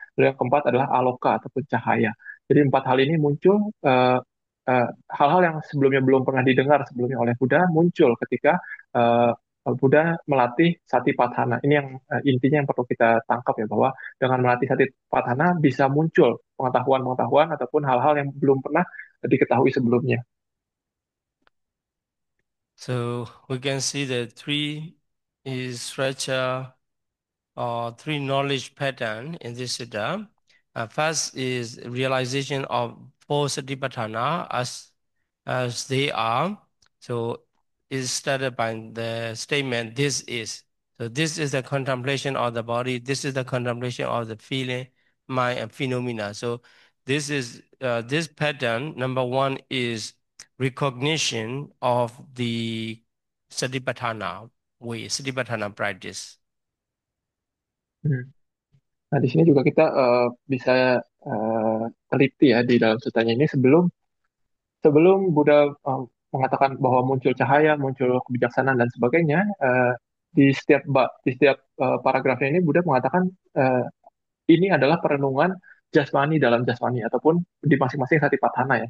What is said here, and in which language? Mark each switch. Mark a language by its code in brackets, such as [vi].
[id] Lalu yang keempat adalah aloka ataupun cahaya. Jadi empat hal ini muncul eh, hal-hal yang sebelumnya belum pernah didengar sebelumnya oleh Buddha muncul ketika eh, Buddha melatih Satipatthana. Ini yang intinya yang perlu kita tangkap ya, bahwa dengan melatih Satipatthana bisa muncul pengetahuan-pengetahuan ataupun hal-hal yang belum pernah diketahui sebelumnya. [en] So we can see the three is structure or three knowledge pattern in this sutta. First is realization of four satipatthana as they are. So it's started by the statement, this is. So this is the contemplation of the body. This is the contemplation of the feeling, mind, and phenomena. So this pattern. Number one is recognition of the satipatthana. way, Satipatthana practice. Hmm. [id] Nah, di sini juga kita bisa teliti ya di dalam sutanya ini sebelum sebelum Buddha mengatakan bahwa muncul cahaya, muncul kebijaksanaan dan sebagainya, di setiap paragrafnya ini Buddha mengatakan eh, ini adalah perenungan jasmani dalam jasmani ataupun di masing-masing satipatthana ya.